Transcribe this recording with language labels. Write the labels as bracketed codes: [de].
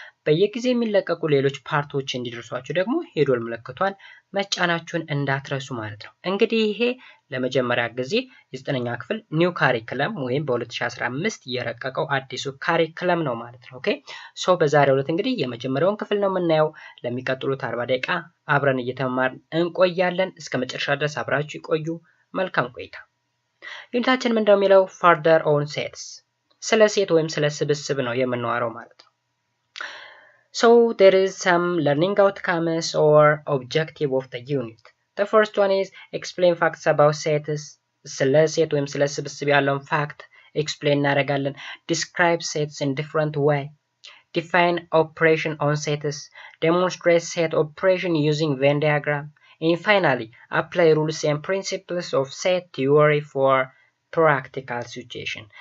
[am] በየጊዜው የሚለቀቁ ሌሎች ፓርቶች እንዲደርሷችሁ ደግሞ የደወል ምልክቷን መጫናችሁን እንዳትረሱ ማለት ነው እንግዲህ ይሄ ለመጀመሪያ ጊዜ የ9ኛ ክፍል ኒው ካሪኩለም ወይም በ2015 የረቀቀው አዲሱ ካሪኩለም ነው ማለት ነው ኦኬ ሶ በዛሬው ዕለት እንግዲህ የመጀመሪያውን ክፍል ነው የምናየው ለሚቀጥሉት 40 ደቂቃ አብረን እየተማርን እንቆያለን እስከ መጨረሻ ድረስ አብራችሁ ይቆዩ መልካም ቆይታ ዩኒታችን ምንድነው የሚለው [en] further on sets [am] ስለ ሴት ወይም ስለ ስብስብ ነው የምናወራው ማለት ነው [en] So there is some learning outcomes or objective of the unit. The first one is explain facts about sets. [am] ስለ ሴት ወይም ስለ ስብስብ ያለውን fact explain እናደርጋለን. [en] Describe sets in different way. Define operation on sets. Demonstrate set operation using Venn diagram. And finally, apply rules and principles of set theory for practical situation.